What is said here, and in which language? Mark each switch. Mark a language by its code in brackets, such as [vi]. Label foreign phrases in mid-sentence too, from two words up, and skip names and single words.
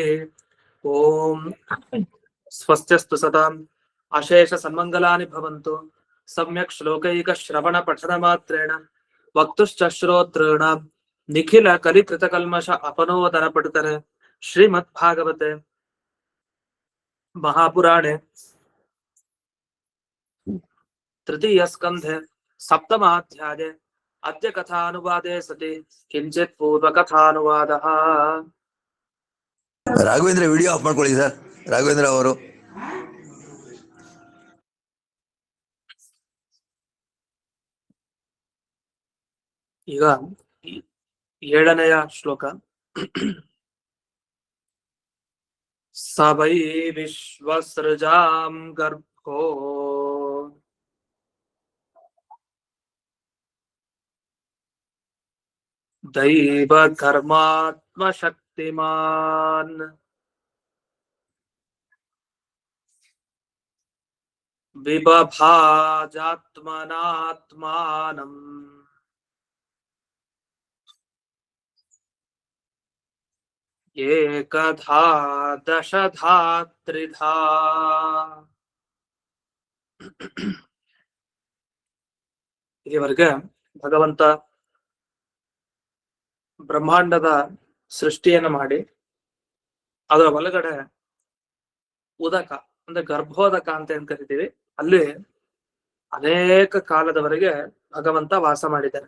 [sa] ओम स्वस्त्यस्तु सताम् अशेष सन्मङ्गलानि भवन्तु सम्यक् श्लोकैक श्रवण पठन मात्रेण वक्तुश्च श्रोतॄणां निखिल कलिकृतकल्मष अपनोदन पठितरे श्रीमद्भागवते महापुराणे तृतीय स्कन्धे सप्तमाध्याये अद्य कथानुवादे सति किंचित् पूर्वकथानुवादः। [kn] ರಾಘವೇಂದ್ರ [en] video off [kn] ಮಾಡ್ಕೊಳ್ಳಿ ಸರ್. ರಾಘವೇಂದ್ರ ಅವರು ಈಗ 7ನೆಯ ಶ್ಲೋಕ. [sa] स वै विश्वसृजां गर्भो दैवधर्मात्मशक्तिमान् विबभाजात्मनात्मानम् एकधा दशधा त्रिधा. [kn] ಇಲ್ಲಿವರೆಗೆ ಭಗವಂತ ಬ್ರಹ್ಮಾಂಡದ ಸೃಷ್ಟಿಯನ್ನು ಮಾಡಿ ಅದರ ಒಳಗಡೆ ಉದಕ ಅಂದ್ರೆ ಗರ್ಭೋದಕ ಅಂತ ಏನ್ ಕರಿತೀವಿ, ಅಲ್ಲಿ ಅನೇಕ ಕಾಲದವರೆಗೆ ಭಗವಂತ ವಾಸ ಮಾಡಿದ್ದಾರೆ.